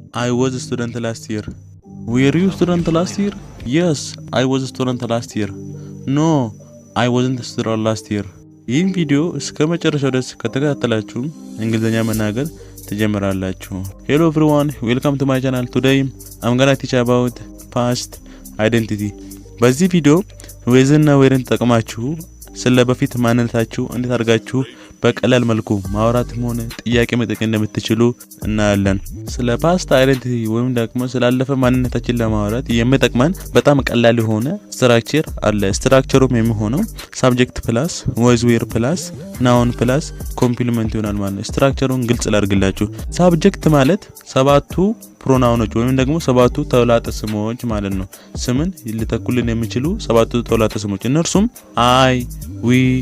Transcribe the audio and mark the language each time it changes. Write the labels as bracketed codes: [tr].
[en] I was a student last year. Were you a student last year? Yes, I was a student last year. No, I wasn't a student last year. [am] ይህን ቪዲዮ እስከ መጨረሻው ድረስ ከተከታተላችሁ እንግሊዘኛ መናገር ትጀምራላችሁ። [en] Hello everyone, welcome to my channel. Today I'm gonna teach about past identity. [am] በዚህ ቪዲዮ ወይዝና ወይርን ተጠቅማችሁ ስለ በፊት ማንነታችሁ እንዴት አድርጋችሁ በቀላል መልኩ ማውራትም ሆነ ጥያቄ መጠየቅ እንደምትችሉ እናያለን። ስለ ፓስት አይደንቲቲ ወይም ደግሞ ስላለፈ ማንነታችን ለማውራት የሚጠቅመን በጣም ቀላል የሆነ ስትራክቸር አለ። ስትራክቸሩም የሚሆነው ሳብጀክት ፕላስ ወዝ ዌር ፕላስ ናውን ፕላስ ኮምፕሊመንት ይሆናል ማለት ነው። ስትራክቸሩን ግልጽ ላድርግላችሁ። ሳብጀክት ማለት ሰባቱ ፕሮናውኖች ወይም ደግሞ ሰባቱ ተውላጠ ስሞች ማለት ነው። ስምን ሊተኩልን የሚችሉ ሰባቱ ተውላጠ ስሞች እነርሱም አይ፣ ዊ፣